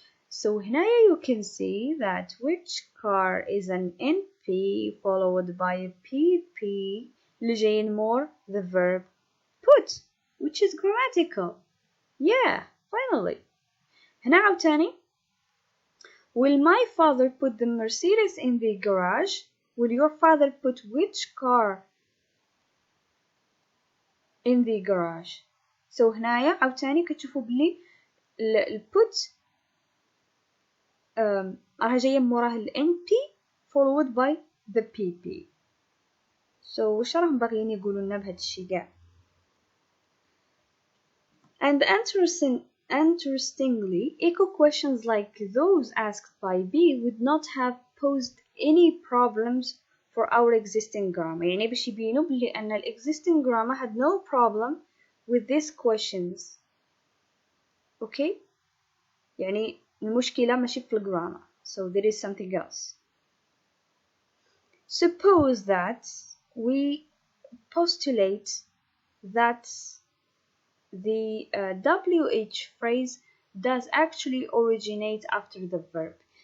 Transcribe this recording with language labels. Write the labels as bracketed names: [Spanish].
[English] So هنايا you can see that which car is an NP followed by a PP [Arabic] اللي جايين [English] more the verb put, which is grammatical. Yeah, finally. [Arabic] هنا عاوتاني [English] will my father put the Mercedes in the garage? Will your father put which car in the garage? [Arabic] So هنايا عاوتاني كتشوفوا بلي put راها جاية موراه ال NP [English] followed by the PP. So [Arabic] واش راهم باغيين يقولوا لنا بهذا الشيء كاع؟ [English] And interestingly, echo questions like those asked by B would not have posed any problems for our existing grammar. [Arabic] يعني باش يبينوا بلي أن ال [English] existing grammar had no problem with these questions. Okay? [Arabic] يعني المشكلة ماشي في الجرامر. [English] So there is something else. Suppose that we postulate that the WH phrase does actually originate after the verb.